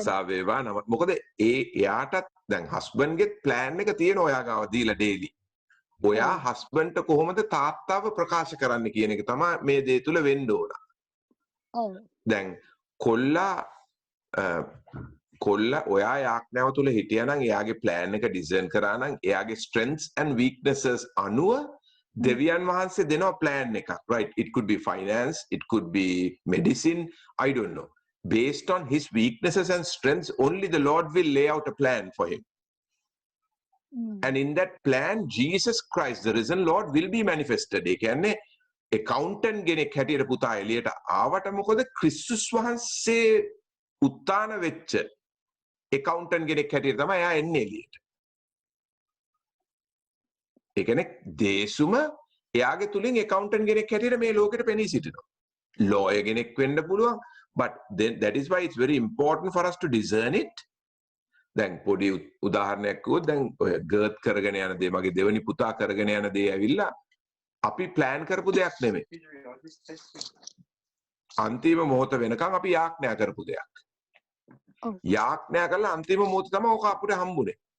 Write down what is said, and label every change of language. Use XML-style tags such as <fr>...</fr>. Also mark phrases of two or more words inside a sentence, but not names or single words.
<si>ප්‍රශංසා වේවා නම මොකද එයාටත් දැන් හස්බන්ඩ්ගේ ප්ලෑන් එක තියෙන ඔයා ගාව දීලා ඩේලි. ඔයා හස්බන්ඩ්ට කොහොමද තාත්තාව ප්‍රකාශ කරන්න කියන එක තමයි මේ දේ තුල වෙන්න ඕන. ඔව්. දැන් කොල්ලා ඔයා යාඥාව තුල හිටියානම් එයාගේ ප්ලෑන් එක ඩිසයින් කරා නම් එයාගේ</si> <en>strengths and weaknesses</en> <si>අනුව දෙවියන් වහන්සේ දෙනවා ප්ලෑන් එකක්.</si> <en>right, it could be finance, it could be medicine, I don't know. Based on his weaknesses and strengths only the Lord will lay out a plan for him. And in that plan Jesus Christ the risen Lord will be manifested.</en> <si>ඒ කියන්නේ accountant කෙනෙක් හැටියට පුතා එළියට ආවට මොකද ක්‍රිස්තුස් වහන්සේ උත්තාන වෙච්ච accountant කෙනෙක් හැටියට තමයි එයා එන්නේ එළියට. ඒ කියන්නේ දේශුම එයාගේ තුලින් accountant කෙනෙක් හැටියට මේ ලෝකෙට පෙනී සිටිනවා. lawyer කෙනෙක් වෙන්න පුළුවන්</si> <en>but then that is why it's very important for us to discern it.</en> <si>දැන් පොඩි උදාහරණයක් කිව්වොත් දැන් ඔය ගර්ත් කරගෙන යන දේ මගේ දෙවෙනි පුතා කරගෙන යන දේ ඇවිල්ලා අපි ප්ලෑන් කරපු දෙයක් නෙමෙයි. අන්තිම මොහොත වෙනකන් අපි යාඥා කරපු දෙයක්. යාඥා කළා අන්තිම මොහොත තමයි ඔක අපිට හම්බුනේ.</si>